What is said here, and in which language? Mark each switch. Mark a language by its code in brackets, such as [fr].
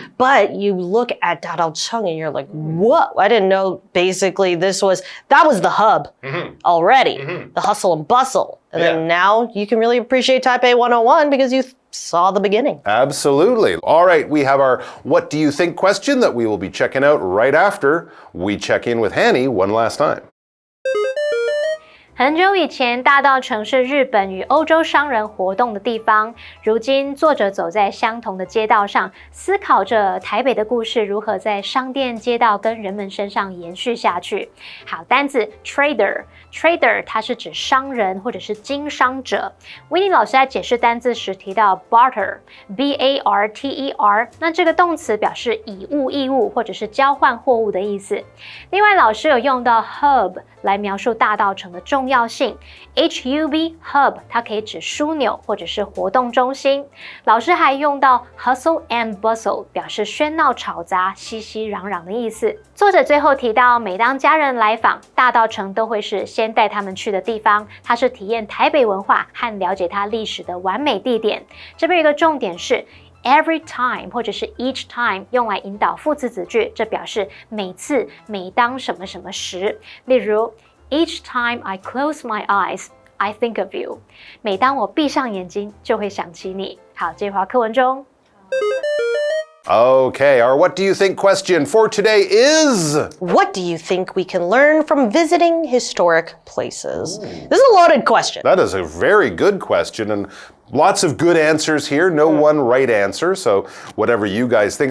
[en] But you look at Dadaocheng and you're like, whoa, I didn't know basically that was the hub already, the hustle and bustle. And then now you can really appreciate Taipei 101 because you saw the beginning. Absolutely. All right, we have our What Do You Think question that we will be checking out right after we check in with Hanny one last time. [zh] 很久以前，大稻埕是日本与欧洲商人活动的地方。如今，作者走在相同的街道上，思考着台北的故事如何在商店街道跟人们身上延续下去。好，单字 trader 它是指商人或者是经商者。 Winnie 老师在解释单字时提到 barter，B-A-R-T-E-R， 那这个动词表示以物易物或者是交换货物的意思。另外，老师有用到 hub 来描述大稻埕的重要性 ，HUB hub 它可以指枢纽或者是活动中心。老师还用到 hustle and bustle 表示喧闹吵杂、熙熙攘攘的意思。作者最后提到，每当家人来访，大稻埕都会是先带他们去的地方，它是体验台北文化和了解它历史的完美地点。这边有一个重点是every time 或者是 each time 用来引导副词子句，这表示每次、每当什么什么时。例如 [en] each time I close my eyes, I think of you. [zh] 每当我闭上眼睛，就会想起你。好，这句话课文中。 [en] Okay, our What Do You Think question for today is... What do you think we can learn from visiting historic places? This is a loaded question. That is a very good question, and lots of good answers here, no one right answer, so whatever you guys think.